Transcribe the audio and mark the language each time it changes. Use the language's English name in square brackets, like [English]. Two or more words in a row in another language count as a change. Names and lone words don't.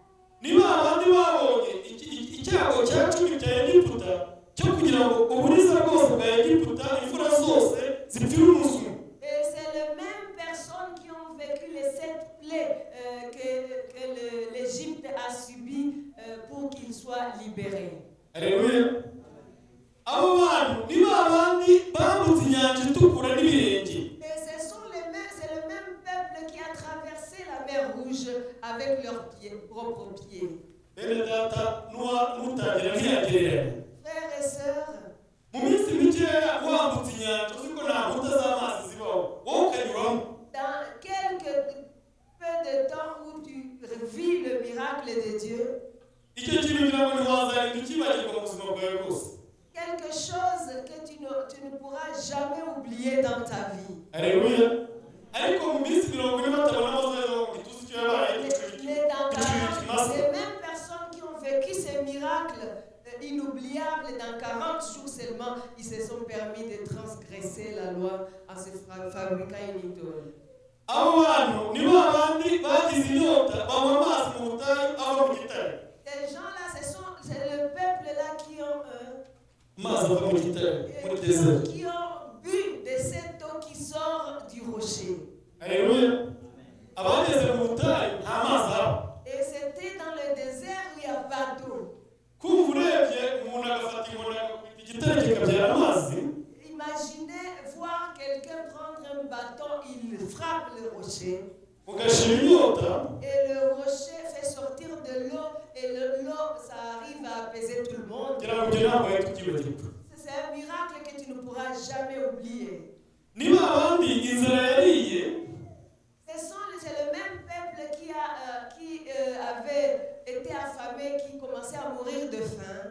[French] Et c'est les mêmes personnes qui ont vécu les 7 plaies que l'Égypte a subies pour qu'ils libéré. Alléluia. [Kinyarwanda] Abo bantu ni babandi bambutse inyanja itukura n'ibirenge. [French] Et c'est le même peuple qui a traversé la mer Rouge avec leurs propres pieds. [Kinyarwanda] Bene data nutangira ntiyagereranya. [French] Frères et sœurs, [Kinyarwanda] mu minsi mikeya wambutse inyanja uziko nta nkuta z'amazi zibaho wowe ukanyuramo. [French] dans quelques peu de temps où tu vis le miracle de Dieu, [Kinyarwanda] icyo kintu ngira ngo ntiwazarinda ukibagirwa mu buzima bwawe bwose. [French] quelque chose que tu ne pourras jamais oublier dans ta vie. Alléluia. [Kinyarwanda] Ariko mu minsi 40 batabona amazi ngo tuzi icyo yabaye [French] Les mêmes personnes qui ont vécu ces miracles inoubliables dans 40 jours seulement, ils se sont permis de transgresser la loi en se fabriquant une idole. [Kinyarwanda] Abo bantu ni babandi bagize inyota banywa amazi mu butayu ava mu gitare. [French] Ces gens-là, c'est le peuple là qui ont [Kinyarwanda] amazi ava mu gitare muri désert. [French] qui ont bu de cette eau qui sort du rocher. Alléluia. [Kinyarwanda] Abageze mu butayu nta mazi aba. [French] Et c'était dans le désert où il n'y a pas d'eau. [Kinyarwanda] Kumva urebye umuntu agafata inkoni agakubita igitare kikabyara amazi. [French] Imaginez voir quelqu'un prendre un bâton, il frappe le rocher. [Kinyarwanda] Ugashira inyota. [French] Et le rocher fait sortir de l'eau. Et l'eau, ça arrive à apaiser tout le monde. C'est un miracle que tu ne pourras jamais oublier. C'est le même peuple qui avait été affamé, qui commençait à mourir de faim.